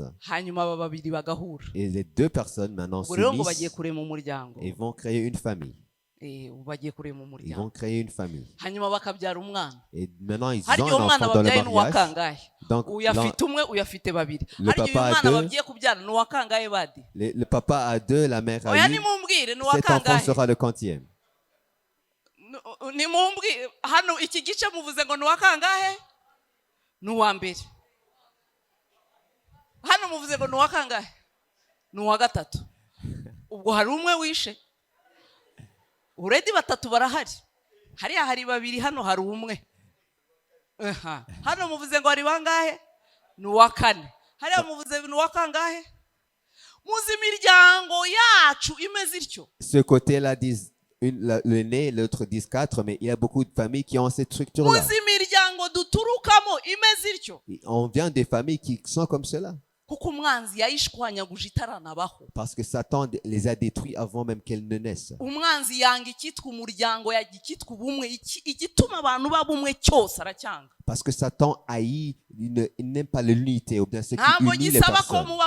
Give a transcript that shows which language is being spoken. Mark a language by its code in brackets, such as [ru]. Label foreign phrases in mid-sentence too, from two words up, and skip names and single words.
[fr] Et les deux personnes maintenant s'unissent et vont créer une famille. Ils vont créer une famille. Et maintenant ils ont un enfant dans le mariage. Donc le papa a deux, la mère a une. Cet enfant sera le quantième. [rw] Uredi batatu barahari. Hariya hari babiri, hano hari umwe. Hano muvuze ngo hari bangahe? Ni uwa kane. Hariya muvuze ni uwa kangahe? Muzi imiryango yacu imeze ityo. [fr] Ce côté-là disent l'aîné, l'autre disent 4, mais il y a beaucoup de familles qui ont cette structure-là. [rw] Muzi imiryango duturukamo imeze ityo. [fr] On vient des familles qui sont comme cela. Parce que Satan les a détruits avant même qu'elles ne naissent. Parce que Satan haït, il n'aime pas l'unité ou bien ce qui unit les personnes.